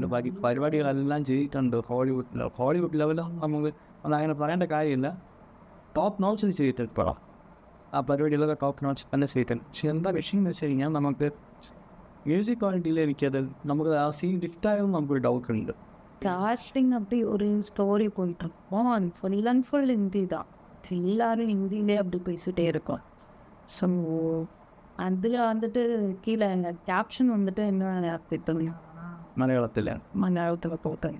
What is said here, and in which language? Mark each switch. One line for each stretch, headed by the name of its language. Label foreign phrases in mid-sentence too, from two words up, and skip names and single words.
Malayalam: ബാക്കി പരിപാടികളെല്ലാം ചെയ്തിട്ടുണ്ട്. ഹോളിവുഡ് ലെവലിൽ നമുക്ക് അതങ്ങനെ പറയേണ്ട കാര്യമില്ല.
English: top notes
Malayalam: ചെയ്തിട്ടുണ്ട് പടം. ആ പരിപാടികളൊക്കെ
English: top notes
Malayalam: തന്നെ ചെയ്തിട്ടുണ്ട്. പക്ഷെ എന്താ വിഷയം എന്ന് വെച്ച് കഴിഞ്ഞാൽ നമുക്ക്
English: music quality
Malayalam: എനിക്കത് നമുക്ക് ആ
English: scene lift
Malayalam: നമുക്കൊരു ഡൗട്ട് ഉണ്ട്.
Tamil: காஸ்டிங் அப்படி ஒரு ஸ்டோரி போயிட்டுருக்கோம். அது
English: full and full
Tamil: ஹிந்தி தான். எல்லாரும் ஹிந்திலே அப்படி பேசிகிட்டே இருக்கோம். ஸோ அதில் வந்துட்டு கீழே கேப்ஷன் வந்துட்டு என்ன தெரியும்
Malayalam: മലയാളത്തിൽ
Tamil: மலையாளத்தில் போட்டேன்.